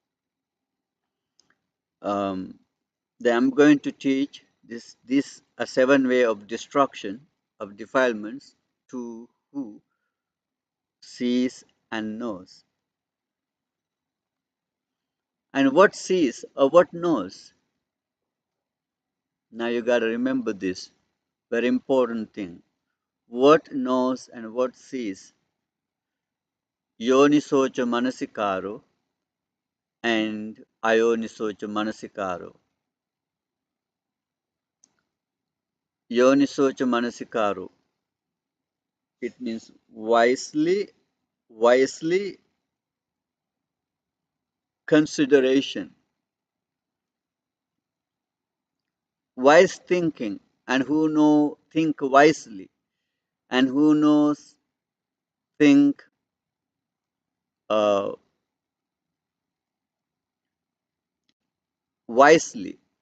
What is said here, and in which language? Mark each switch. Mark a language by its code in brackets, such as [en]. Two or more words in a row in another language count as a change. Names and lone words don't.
[en] Um, then I'm going to teach this a seven way of destruction of defilements to who sees and knows. And what sees or what knows? Now you got to remember this very important thing. What knows and what sees? [pi] Yonisocha manasikaro and ayonisocha manasikaro. Yonisocha manasikaro. [en] It means wisely consideration, wise thinking, and who know think wisely, and who knows think uh, wisely.